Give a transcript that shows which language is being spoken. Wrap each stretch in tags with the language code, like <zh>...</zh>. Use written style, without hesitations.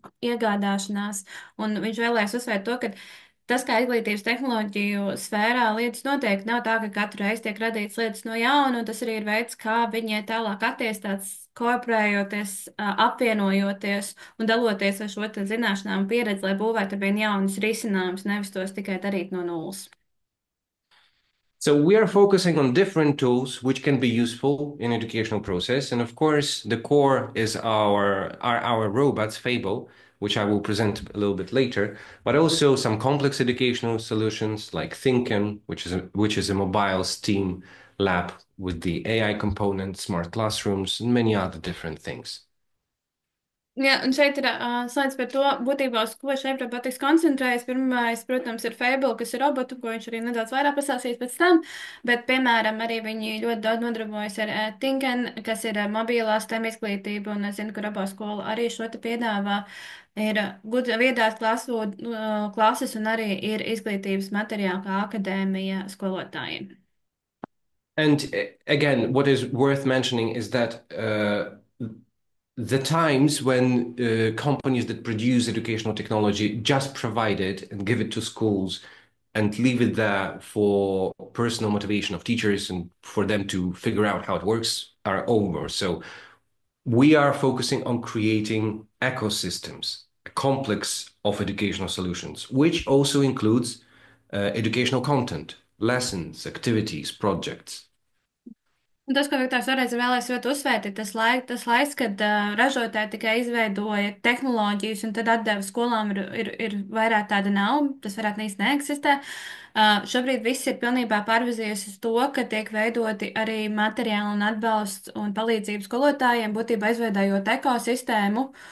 <lv>iegādāšanās, un viņš vēlējās uzsvērt to, ka tas, kā izglītības tehnoloģiju sfērā lietas notiek, nav tā, ka katru reizi tiek radīts lietas no jauna, un tas arī ir veids, kā viņi tālāk attīstās, kooperējoties, apvienojoties un daloties ar šo te zināšanām un pieredzi, lai būvētu ar vien jaunus risinājumus, nevis tos tikai darīt no nulles.</lv> <en>So we are focusing on different tools which can be useful in educational process. And of course, the core is our robots, Fable, which I will present a little bit later, but also some complex educational solutions like Thinken, which is a mobile STEAM lab with the AI component, smart classrooms, and many other different things.</en> <lv>Jā, un šeit ir slaids par to, būtībā, uz ko šeit robotiks koncentrējas. Pirmais, protams, ir Fable, kas ir robotu, ko viņš arī nedaudz vairāk pasāstīs pēc tam, bet, piemēram, arī viņi ļoti daudz nodarbojas ar Tinken, kas ir mobilās tēma izglītība, un es zinu, ka roboskola arī šo te piedāvā. Ir viedās klases un arī ir izglītības materiāli kā akadēmija skolotājiem.</lv> <en>And again, what is worth mentioning is that the times when companies that produce educational technology just provide it and give it to schools and leave it there for personal motivation of teachers and for them to figure out how it works are over. So we are focusing on creating ecosystems, a complex of educational solutions, which also includes educational content, lessons, activities, projects.</en> <lv>Un tas, ko Viktors vēlreiz vēlēs ļoti uzsvērt, ir tas laiks, kad ražotāji tikai izveidoja tehnoloģijas un tad atdeva skolām, ir vairāk tāda nav, tas varētu īsti neeksistē. Šobrīd viss ir pilnībā pārvizījies uz to, ka tiek veidoti arī materiāli un atbalsts un palīdzību skolotājiem, būtībā izveidojot ekosistēmu,</lv>